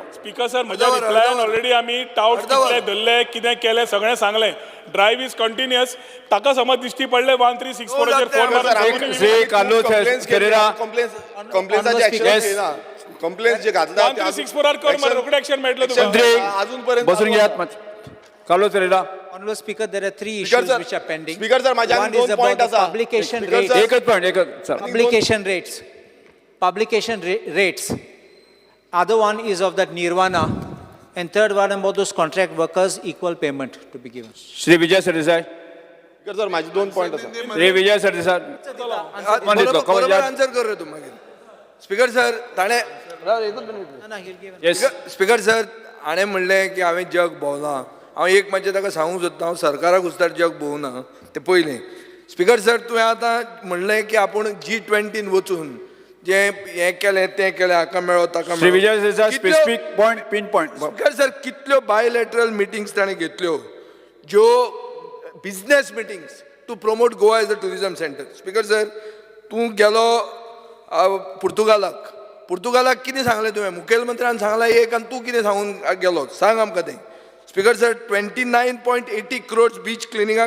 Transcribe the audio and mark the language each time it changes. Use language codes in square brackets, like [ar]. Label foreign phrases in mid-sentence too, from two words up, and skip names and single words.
[en] speaker sir [kok] म्हज्या रिप्लायान ऑलरेडी आमी टाउट्स कितले धरले कितें केलें सगळें सांगलें [en] drive is continuous [kok] ताका समज दिश्टी पडले 1364 फोन मारून श्री कालो फेरेरा कंप्लेन्साची एक्शन घेना कंप्लेंट जे घातला 1364 कर मरे रोखडे एक्शन मेळटले तुका अजून पर्यंत बसून घेयात कालो फेरेरा [en] Honorable Speaker, there are 3 issues which are pending. Speaker sir, माझ्या One is [kok] दोन [en] about point the [kok] आसा. [en] publication Speaker rates. sir, [kok] एकच पॉइंट [en] Publication rates. Other one is of that nirvana. And third one about those contract workers, equal payment to be given. [kok] श्री विजय सरदेसाई [en] speaker sir [kok] माझे 2 पॉइंट आसा श्री विजय सरदेसाई बरोबर आन्सर कर रे तू मागीर [en] speaker sir [kok] ताणे [en] speaker sir [kok] हाणें म्हणलें की हांवें जग भोंवलां हांव एक मातशें ताका सांगूंक सोदता हांव सरकाराक उस्तार जग भोंवना तें पयलें [en] speaker sir [kok] तुवें आतां म्हणलें की आपूण G20 वचून जें हें केलें तें केलें हाका मेळ्ळो ताका [en] श्री विजय सरदेसाई specific point pin point speaker sir [kok] कितल्यो [en] bilateral meetings [kok] ताणें घेतल्यो ज्यो [en] business meetings to promote Goa as a tourism centre speaker sir [kok] तूं गेलो पुर्तुगालाक कितें सांगलें तुवें मुखेलमंत्र्यान सांगलां एक आनी तूं कितें सांगून गेलो सांग आमकां तें [en] speaker sir [kok] 29.80 crores बीच क्लिनिंगाक